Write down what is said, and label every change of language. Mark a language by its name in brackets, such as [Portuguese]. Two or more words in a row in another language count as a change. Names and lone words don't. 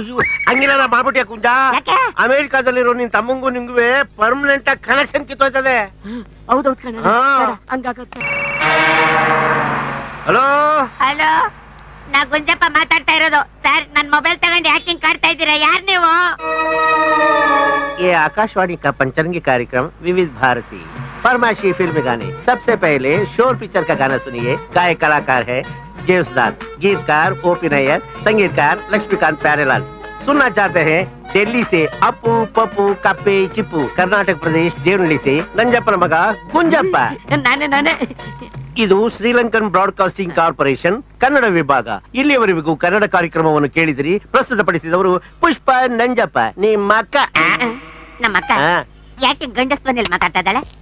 [Kannada] ಹಂಗಿಲ್ಲ ಮಾಡ್ಬಿಟ್ಯಾ ಕುಂಜ? ಅಮೆರಿಕಾದಲ್ಲಿರೋ ನಿನ್ ತಮ್ಮಂಗೂ ನಿಮ್ಗುವೆ ಪರ್ಮನೆಂಟ್ ಆಗಿ ಕನೆಕ್ಷನ್ ಕಿತ್ತೋಯ್ತದೆ. ಹೌದೌದು ಕಣ, ಹಂಗಾಗುತ್ತೆ. ಹಲೋ ಹಲೋ, ನಾ ಗುಂಜಪ್ಪ ಮಾತಾಡ್ತಾ ಇರೋದು. ಸರ್, ನನ್ ಮೊಬೈಲ್ ತಗೊಂಡು ಹ್ಯಾಕಿಂಗ್ ಕಾಡ್ತಾ ಇದ್ದೀರಾ? ಯಾರ್ ನೀವು? [Hindi] ये आकाशवाणी का पंचरंगी कार्यक्रम विविध भारती फरमाइशी फिल्म गाने। सबसे पहले शोर पिक्चर का गाना सुनिए। गायक कलाकार है जेसुदास, गीतकार ओपी नैयर, संगीतकार लक्ष्मीकांत प्यारेलाल। सुनना चाहते हैं दिल्ली से अप्पू पप्पू कप्पे चिप्पू, कर्नाटक प्रदेश देवनहಳ್ಳಿ से [Kannada] ನಂಜಪ್ಪನ ಮಗ ಗುಂಜಪ್ಪ. ನಾನೇ ಇದು ಶ್ರೀಲಂಕನ್ ಬ್ರಾಡ್ಕಾಸ್ಟಿಂಗ್ ಕಾರ್ಪೊರೇಷನ್ ಕನ್ನಡ ವಿಭಾಗ. ಇಲ್ಲಿಯವರೆಗೂ ಕನ್ನಡ ಕಾರ್ಯಕ್ರಮವನ್ನು ಕೇಳಿದಿರಿ. ಪ್ರಸ್ತುತಪಡಿಸಿದವರು ಪುಷ್ಪ ನಂಜಪ್ಪ. ನಿಮ್ಮ ಅಕ್ಕ ನಮ್ಮ ಅಕ್ಕ ಯಾಕೆ ಗಂಡಸ್ ಬಂದಲ್ಲಿ ಮಾತಾಡ್ತಾ ಇದ್ದಾಳೆ?